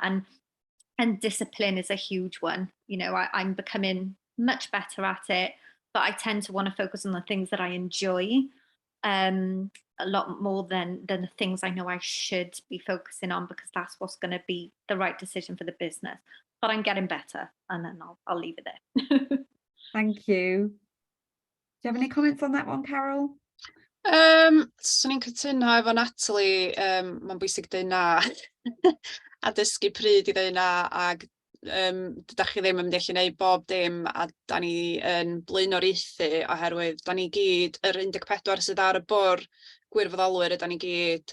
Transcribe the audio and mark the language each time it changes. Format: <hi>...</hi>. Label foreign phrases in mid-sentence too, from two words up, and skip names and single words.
<en>And discipline is a huge one. You know, I'm becoming much better at it, but I tend to want to focus on the things that I enjoy a lot more than the things I know I should be focusing on, because that's what's going to be the right decision for the business. But I'm getting better, and then I'll leave it there. Thank you. Do you have any comments on that one, Carol?</en> <cy>Swn i'n cytuno efo Natalie, mae'n bwysig dweud na a dysgu pryd i dweud na, ac dydych chi ddim yn mynd i allu gwneud bob dim, a da ni yn blaenoriaethu oherwydd da ni gyd, yr 14 sydd ar y bwrdd gwirfoddolwyr ydyn ni gyd.</cy>